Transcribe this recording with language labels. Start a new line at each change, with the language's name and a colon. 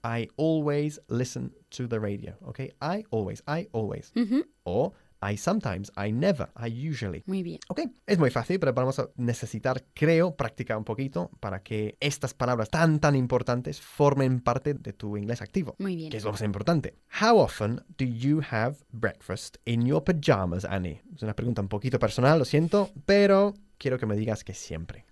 English: I always listen to the radio. ¿Okay? I always. Uh-huh. O I sometimes, I never, I usually.
Spanish: Muy bien. Ok, es muy fácil, pero vamos a necesitar, creo, practicar un poquito para que estas palabras tan, tan importantes formen parte de tu inglés activo. Muy bien. Que es lo más importante.
English: How often do you have breakfast in your pajamas, Annie?
Spanish: Es una pregunta un poquito personal, lo siento, pero quiero que me digas que siempre.